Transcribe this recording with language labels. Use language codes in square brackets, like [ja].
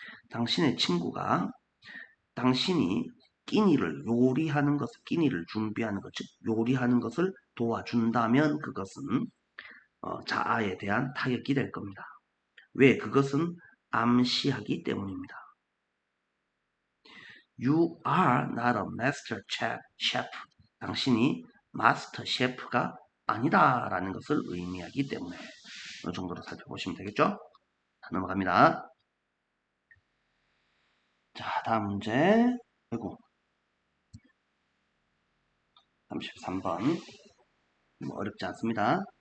[ko] 당신의 친구가 당신이 끼니를 요리하는 것을 끼니를 준비하는 것, 즉 요리하는 것을 도와준다면 그것은 자아에 대한 타격이 될 겁니다. 왜? 그것은 암시하기 때문입니다. [en] You are not a master chef. [ko] 당신이 마스터 셰프가 아니다라는 것을 의미하기 때문에 이 정도로 살펴보시면 되겠죠? 자, 넘어갑니다. 자, 다음 문제. 아이고, 33번. 어렵지 않습니다.